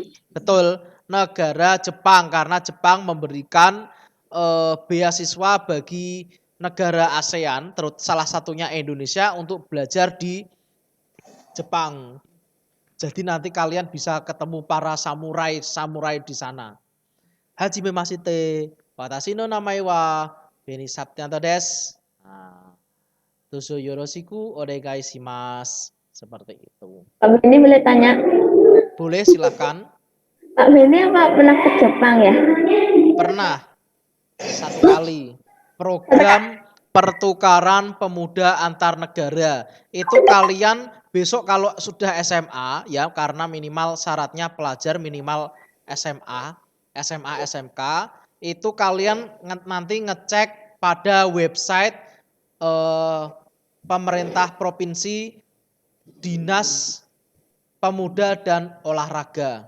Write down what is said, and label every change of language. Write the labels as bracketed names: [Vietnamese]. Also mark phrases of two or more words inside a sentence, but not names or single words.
[Indonesian] Betul, negara Jepang karena Jepang memberikan beasiswa bagi negara ASEAN, terus salah satunya Indonesia untuk belajar di Jepang. Jadi nanti kalian bisa ketemu para samurai di sana. [Japanese] はじめまして、わたしのなまえは Beni Saptianto です. Nah, どうぞよろしくおねがいします. [Indonesian] Seperti itu. Pak Beni boleh tanya, Boleh silakan. Pak Beni apa pernah ke Jepang ya? Pernah satu kali program pertukaran pemuda antar negara. Itu kalian besok kalau sudah SMA ya karena minimal syaratnya pelajar minimal SMA, SMA, SMK itu kalian nanti ngecek pada website pemerintah provinsi Dinas Pemuda dan Olahraga.